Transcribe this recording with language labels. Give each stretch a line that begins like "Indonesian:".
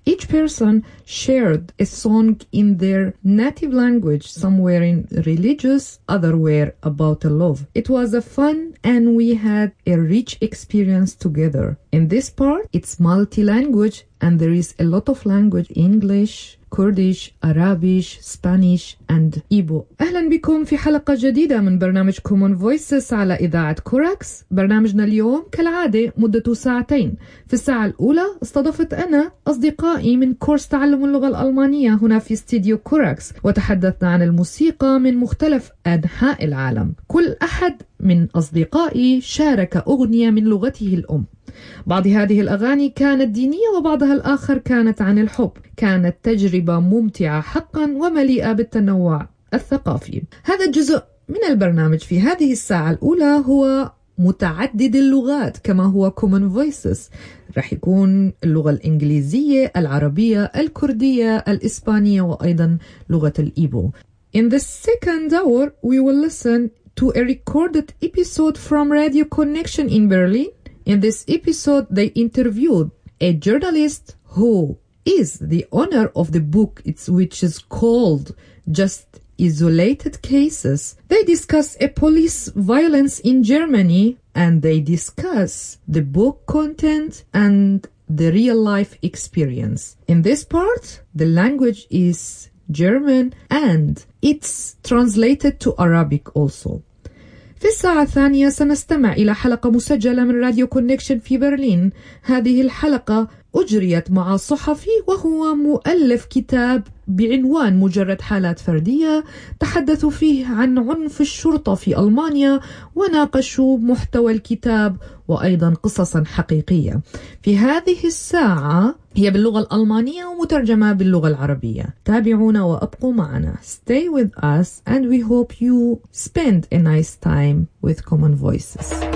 English: Each person shared a song in their native language, some were in religious, other were about a love. It was a fun and we had a rich experience together. In this part, it's multi-language and there is a lot of language, English, Kurdish, Arabish, Spanish, and Ibo.
Arabic: أهلا بكم في حلقة جديدة من برنامج Common Voices على إذاعة كوراكس. برنامجنا اليوم كالعادة مدة ساعتين. في الساعة الأولى استضفت أنا أصدقائي من كورس تعلم اللغة الألمانية هنا في استديو كوراكس وتحدثنا عن الموسيقى من مختلف أنحاء العالم. كل أحد من أصدقائي شارك أغنية من لغته الأم. بعض هذه الأغاني كانت دينية وبعضها الآخر كانت عن الحب. كانت تجربة ممتعة حقا ومليئة بالتنوع الثقافي. هذا الجزء من البرنامج في هذه الساعة الأولى هو متعدد اللغات كما هو Common Voices. رح يكون اللغة الإنجليزية، العربية، الكردية، الإسبانية وأيضا لغة الإيبو.
English: In the second hour we will listen to a recorded episode from Radio Connection in Berlin. In this episode, they interviewed a journalist who is the owner of the book, which is called Just Isolated Cases. They discuss a police violence in Germany and they discuss the book content and the real life experience. In this part, the language is German and it's translated to Arabic also.
Arabic: في الساعة الثانية سنستمع إلى حلقة مسجلة من راديو كونكشن في برلين. هذه الحلقة أجريت مع صحفي وهو مؤلف كتاب بعنوان مجرد حالات فردية. تحدثوا فيه عن عنف الشرطة في ألمانيا وناقشوا محتوى الكتاب وأيضا قصصا حقيقية. في هذه الساعة هي باللغة الألمانية ومترجمة باللغة العربية. تابعونا وأبقوا معنا.
English: Stay with us and we hope you spend a nice time with Common Voices.